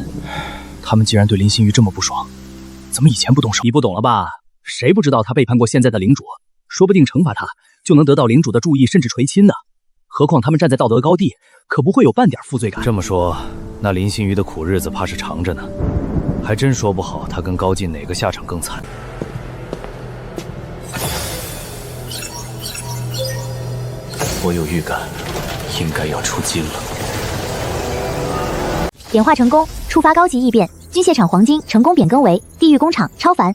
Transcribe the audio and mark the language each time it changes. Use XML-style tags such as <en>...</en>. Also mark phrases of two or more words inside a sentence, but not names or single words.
<zh>他們既然對林心雨這麼不爽，怎麼以前不動手？你不懂了吧？誰不知道他背叛過現在的領主？說不定懲罰他就能得到領主的注意，甚至垂親呢。何況他們站在道德高地，可不會有半點負罪感。這麼說，那林心雨的苦日子怕是長着呢。還真說不好，他跟高進哪個下場更慘。我有預感，應該要出金了。點化成功，觸發高級異變，軍械廠黃金成功變更為地獄工廠超凡。</zh>